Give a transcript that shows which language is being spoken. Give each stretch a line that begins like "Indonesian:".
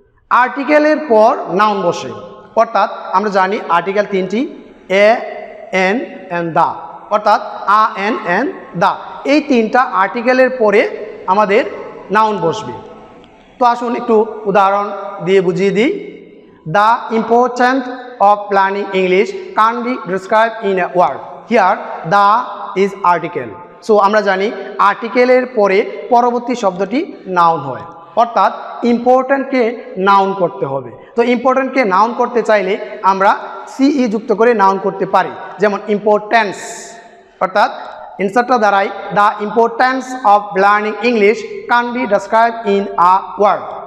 Bangla: আর্টিকেলের পর নাউন বসে। অর্থাৎ আমরা জানি আর্টিকেল তিনটি, এ, এন অ্যান্ড দা। অর্থাৎ আ, এন অ্যান্ড দা, এই তিনটা আর্টিকেলের পরে আমাদের নাউন বসবে। তো আসুন একটু উদাহরণ দিয়ে বুঝিয়ে দিই।
English: The important of planning English can't be described in a word. Here, the is article.
Bangla: So আমরা জানি আর্টিকেলের পরে পরবর্তী শব্দটি নাউন হয়, অর্থাৎ ইম্পর্ট্যান্টকে নাউন করতে হবে। তো ইম্পর্ট্যান্টকে নাউন করতে চাইলে আমরা সিই যুক্ত করে নাউন করতে পারি, যেমন ইম্পর্ট্যান্স, অর্থাৎ ইনসারটা দাঁড়ায়
English: The importance of learning English can be describe in a word.